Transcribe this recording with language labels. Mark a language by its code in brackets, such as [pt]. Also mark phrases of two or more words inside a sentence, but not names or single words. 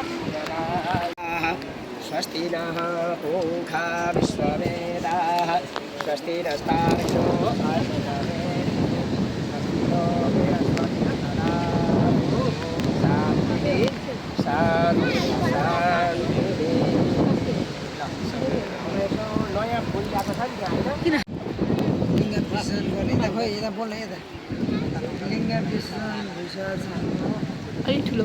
[sa] स्वस्ति नः पूषा विश्ववेदाः स्वस्ति नस्तार्क्ष्यो अरिष्टमे शान्ति शान्ति शान्ति। [ne] नयाँ फुल ल्याएको छ नि त्यहाँ होइन? लिङ्ग विसर्जन गर्ने यता खोइ यता बोल्न यता लिङ्ग विसर्जन भइसकेको अलिक ठुलो